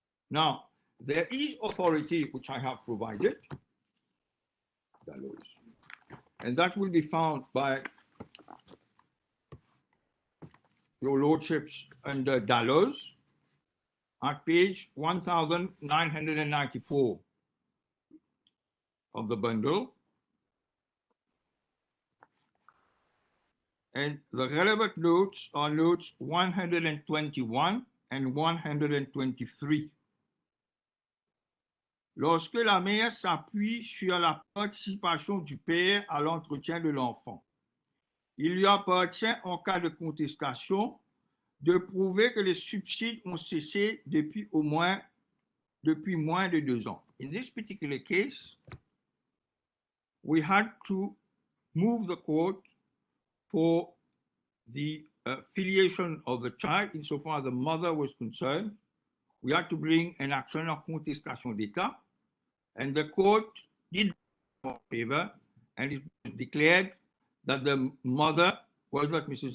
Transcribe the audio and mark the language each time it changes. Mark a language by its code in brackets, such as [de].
[en] Now, there is authority which I have provided, and that will be found by your lordships under Dalloz at page 1994 of the bundle. And the relevant notes are notes 121 and 123. [fr] Lorsque la mère s'appuie sur la participation du père à l'entretien de l'enfant, il lui appartient, en cas de contestation, de prouver que les subsides ont cessé depuis moins de 2 ans. [en] In this particular case, we had to move the court for the filiation of the child, insofar as the mother was concerned. We had to bring an action of contestation d'État, and the court did in favor, and it was declared that the mother was not Mrs.